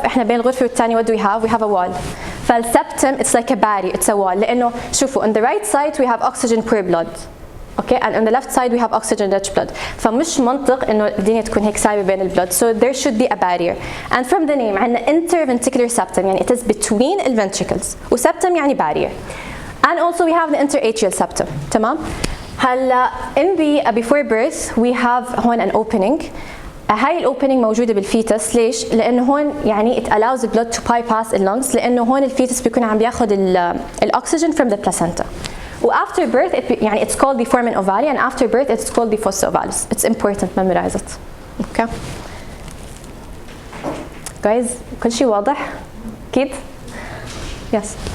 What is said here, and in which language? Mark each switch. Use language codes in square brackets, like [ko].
[ar] احنا بين الغرفة والثانية [en] what do we have a wall. فالseptum it's like a barrier, it's a wall. [ar] لأنه شوفوا [en] on the right side we have oxygen poor blood. Okay, and on the left side we have oxygen rich blood. [ar] فمش منطق إنه الدنيا تكون هيك سايبة بين البلد. [en] So there should be a barrier. And from the name عندنا interventricular septum [ar] يعني [en] it is between the ventricles. وseptum يعني barrier. And also we have the interatrial septum. [ar] تمام. [en] هلا in the before birth we have [ar] هون [en] an opening. [ar] هاي الاوبننج موجوده بالفيتس. ليش؟ لانه هون يعني [en] it allows the blood to bypass the lungs [ar] لانه هون الفيتس بيكون عم بياخذ الاكسجين [en] from the placenta. و after birth [ar] يعني [en] it's called the foramen ovale and after birth it's called the fossa ovalis. It's important, memorize it. Okay. Guys, [ar] كل شيء واضح؟ أكيد؟ [en] Yes.